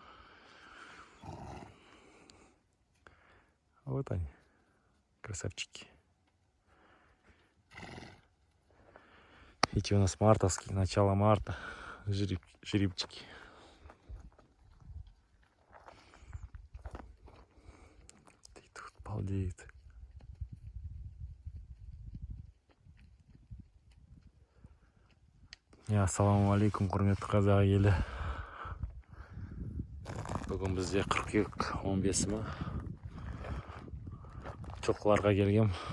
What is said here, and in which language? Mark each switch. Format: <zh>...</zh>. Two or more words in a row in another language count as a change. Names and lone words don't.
<ru>Вот они, красавчики. Эти у нас мартовские, начало марта, жеребчики. И тут балдеет.</ru> <kk>Ассаламу алейкум, құрметті қазақ елі. Бүгін бізде қыркүйек 15-і. Жылқыларға келгем.</kk>